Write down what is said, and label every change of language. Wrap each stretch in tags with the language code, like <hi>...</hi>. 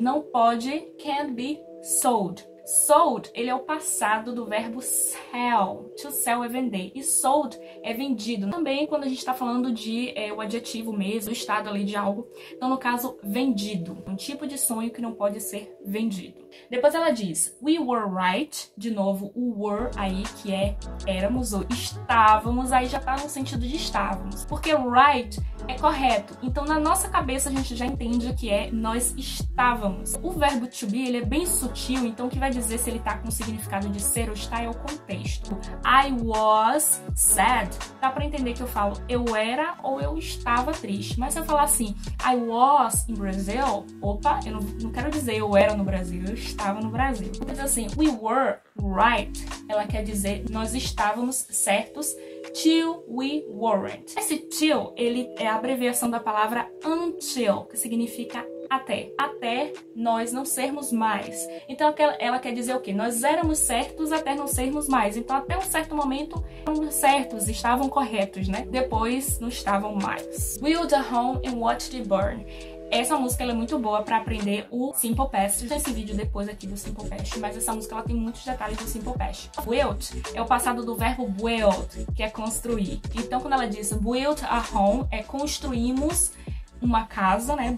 <pt>Não pode,</pt> <en>can't be sold.</en> <pt>Sold, ele é o passado do verbo sell. To sell é vender. E sold é vendido. Também quando a gente está falando de o adjetivo mesmo, o estado ali de algo. Então, no caso, vendido. Um tipo de sonho que não pode ser vendido. Depois ela diz,</pt> <en>we were right.</en> <pt>De novo, o were aí, que é éramos ou estávamos. Aí já tá no sentido de estávamos. Porque right é correto. Então, na nossa cabeça, a gente já entende que é nós estávamos. O verbo to be, ele é bem sutil. Então, o que vai dizer se ele tá com o significado de ser ou estar é o contexto.</pt> <en>I was sad.</en> <pt>Dá pra entender que eu falo eu era ou eu estava triste. Mas se eu falar assim,</pt> <en>I was in Brazil,</en> <pt>opa, eu não quero dizer eu era no Brasil, eu estava no Brasil. Então assim,</pt> <en>we were right,</en> <pt>ela quer dizer nós estávamos certos</pt> <en>till we weren't.</en> <pt>Esse till, ele é a abreviação da palavra until, que significa até nós não sermos mais. Então ela quer dizer o quê? Nós éramos certos até não sermos mais. Então até um certo momento eram certos, estavam corretos, né? Depois não estavam mais.</pt> <en>Build a home and watch it burn.</en> <pt>Essa música ela é muito boa para aprender o Simple Past. Tem esse vídeo depois aqui do Simple Past, mas essa música ela tem muitos detalhes do Simple Past. Build é o passado do verbo build, que é construir. Então quando ela diz</pt> <en>build a home,</en> <pt>é construímos uma casa, né?</pt>